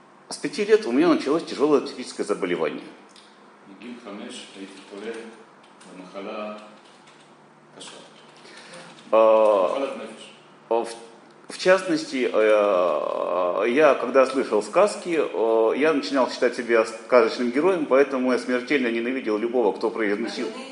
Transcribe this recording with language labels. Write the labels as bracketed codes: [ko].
[ru] С 5 лет у меня началось тяжелое психическое заболевание. [he] מגיל 5 הייתי חולה במחלה קשה. מחלת נפש. [ru] В частности, я, когда слышал сказки, я начинал считать себя сказочным героем, поэтому я смертельно ненавидел любого, кто произносил.